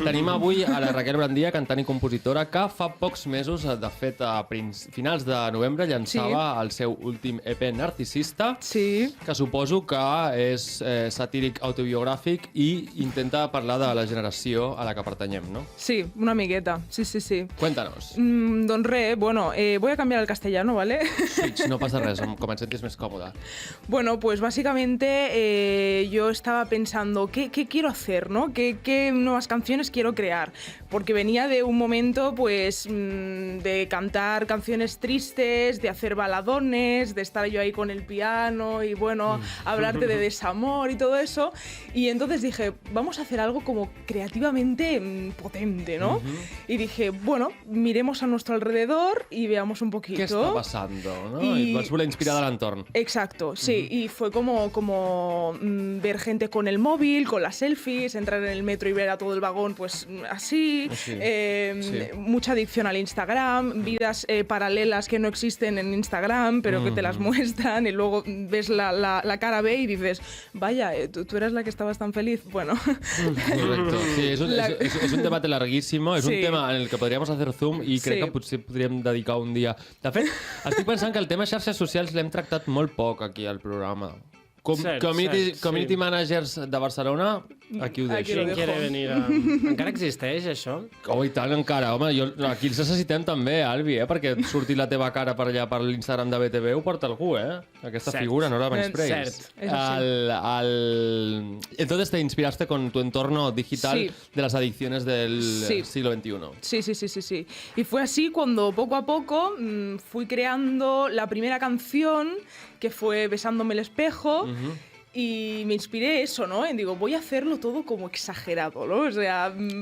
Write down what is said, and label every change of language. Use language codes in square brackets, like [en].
[ca] Tenim avui a la Raquel Brandia, cantant i compositora, que fa pocs mesos, de fet a finals de novembre, llançava el seu últim EP Narcisista, que suposo que és satíric autobiogràfic i intenta parlar de la generació a la que pertanyem, ¿no? Sí, una miqueta. Sí. [es] Cuéntanos. [ca] Doncs res, [es] bueno, voy a cambiar al castellano, ¿vale? Switch, no pasa res, [ca] com et sentis més còmoda. [es] Bueno, pues básicamente yo estaba pensando, ¿qué quiero hacer, no? ¿Qué nuevas canciones quiero crear? Porque venía de un momento, pues, de cantar canciones tristes, de hacer baladones, de estar yo ahí con el piano y, bueno, hablarte de desamor y todo eso. Y entonces dije, vamos a hacer algo como creativamente potente, ¿no? Y dije, bueno, miremos a nuestro alrededor y veamos un poquito. ¿Qué está pasando, no? [ca] Y vas voler inspirar al entorn. [es] Exacto, sí. Y fue como ver gente con el móvil, con las selfies, entrar en el metro y ver a todo el vagón, pues así. Mucha adicción al Instagram, vidas paralelas que no existen en Instagram, pero que te las muestran y luego ves la cara B y dices, vaya, tú eras la que estabas tan feliz. Bueno. Correcto. [ca] Sí, és un debat larguíssim, és un tema en el que podríem [es] hacer zoom [ca] i crec que potser podríem dedicar un dia. De fet, estic pensant que el tema xarxes socials l'hem tractat molt poc aquí al programa. Community managers de Barcelona, aquí ho deixo. [es] ¿Quién quiere venir? [ca] Encara existeix, això? [es] Oh, i tant, encara. Home, aquí els necessitem també, Albi, perquè surti la teva cara per allà per l'Instagram de BTV ho porta algú, Aquesta figura, no la menyspreis. Entonces te inspiraste con tu entorno digital de las adicciones del siglo XXI. Sí. Y fue así cuando poco a poco fui creando la primera canción, que fue Besándome el espejo, y me inspiré eso, ¿no? Y digo, voy a hacerlo todo como exagerado, ¿no? O sea,